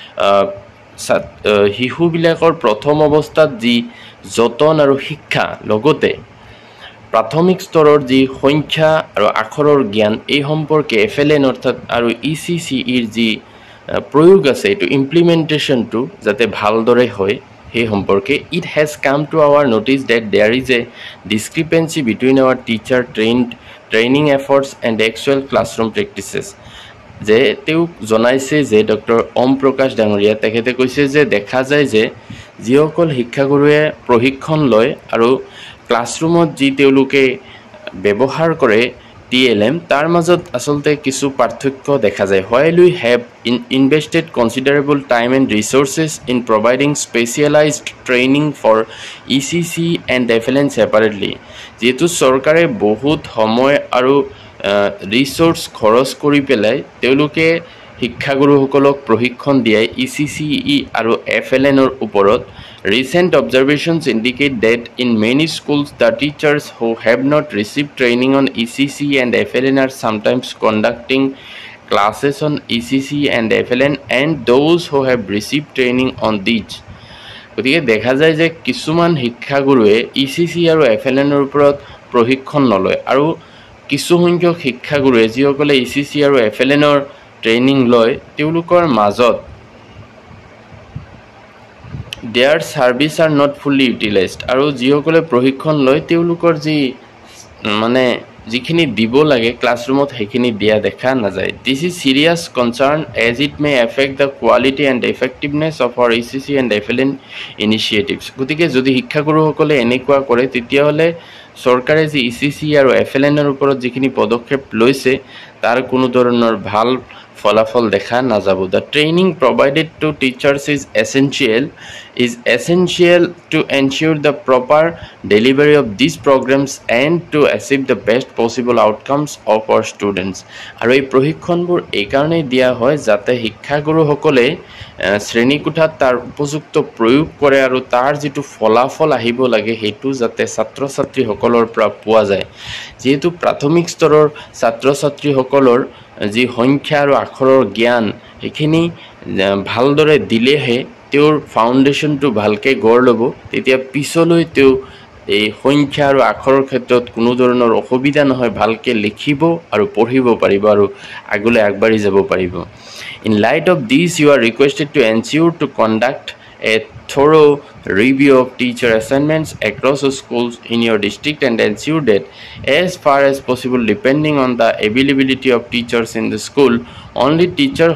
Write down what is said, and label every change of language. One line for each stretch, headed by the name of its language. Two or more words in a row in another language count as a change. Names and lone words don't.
Assamese: শিশুবিলাকৰ প্ৰথম অৱস্থাত যি যতন আৰু শিক্ষা লগতে প্ৰাথমিক স্তৰৰ যি সংখ্যা আৰু আখৰৰ জ্ঞান এই সম্পৰ্কে FLN অৰ্থাৎ আৰু ECCEৰ যি প্ৰয়োগ আছে এইটো ইমপ্লিমেণ্টেশ্যনটো যাতে ভালদৰে হয় সেই সম্পৰ্কে
English: it has come to our notice that there is a discrepancy between our teacher training efforts and actual classroom practices
Assamese: যে তেওঁ জনাইছে যে ডক্টৰ ওম প্ৰকাশ ডাঙৰীয়া তেখেতে কৈছে যে দেখা যায় যে যিসকল শিক্ষাগুৰুৱে প্ৰশিক্ষণ লয় আৰু ক্লাছৰুমত যি তেওঁলোকে ব্যৱহাৰ কৰে TLM তাৰ মাজত আসলতে কিছু পাৰ্থক্য দেখা যায়
English: while we have invested considerable time and resources in providing specialized training for ECCE and FLN separately
Assamese: যেহেতু চৰকাৰে বহুত সময় আৰু ৰিসোৰ্স খৰচ কৰি পেলাই তেওঁলোকে শিক্ষাগুৰুসকলক প্ৰশিক্ষণ দিয়াই ECCE আৰু FLNৰ ওপৰত
English: Recent observations indicate that in many schools, the teachers who have not received training on ECCE and FLN are sometimes conducting classes on ECCE and FLN and those who have received training on these.
Assamese: গতিকে দেখা যায় যে কিছুমান শিক্ষাগুৰুৱে ECCE আৰু FLNৰ ওপৰত প্ৰশিক্ষণ নলয় আৰু কিছু সংখ্যক শিক্ষাগুৰুৱে যিসকলে ECCE আৰু FLNৰ ট্ৰেইনিং লয় তেওঁলোকৰ মাজত
English: their service are not fully utilized
Assamese: আৰু যিসকলে প্ৰশিক্ষণ লয় তেওঁলোকৰ যি মানে যিখিনি দিব লাগে ক্লাছৰুমত সেইখিনি দিয়া দেখা নাযায়
English: this is serious concern as it may affect the quality and effectiveness of our ECCE and FLN initiatives
Assamese: গতিকে যদি শিক্ষাগুৰুসকলে এনেকুৱা কৰে তেতিয়াহলে চৰকাৰে যি ECCE আৰু FLNৰ ওপৰত যিখিনি পদক্ষেপ লৈছে তাৰ কোনো ধৰণৰ ভাল ফলাফল দেখা নাযাব
English: the training provided to teachers is essential to ensure the proper delivery of these programs and to achieve the best possible outcomes of our students
Assamese: আৰু এই প্ৰশিক্ষণবোৰ এই কাৰণে দিয়া হয় যাতে শিক্ষাগুৰুসকলে শ্ৰেণীকোঠাত তাৰ উপযুক্ত প্ৰয়োগ কৰে আৰু তাৰ যেটো ফলাফল আহিব লাগে হেতু যাতে ছাত্ৰ ছাত্ৰীসকলৰ পৰা পোৱা যায় যেহেতু প্ৰাথমিক স্তৰৰ ছাত্ৰ ছাত্ৰীসকলৰ যি সংখ্যা আৰু আখৰৰ জ্ঞান এখিনি ভালদৰে দিলেহে তেওঁৰ ফাউণ্ডেশ্যনটো ভালকে গঢ় ল'ব তেতিয়া পিছলৈ তেওঁ এই সংখ্যা আৰু আখৰৰ ক্ষেত্ৰত কোনো ধৰণৰ অসুবিধা নহয় ভালকে লিখিব আৰু পঢ়িব পাৰিব আৰু আগলৈ আগবাঢ়ি যাব পাৰিব
English: in light of this you are requested to ensure to conduct a thorough review of teacher assignments across schools in your district and ensure that as far as possible depending on the availability of teachers in the school only teachers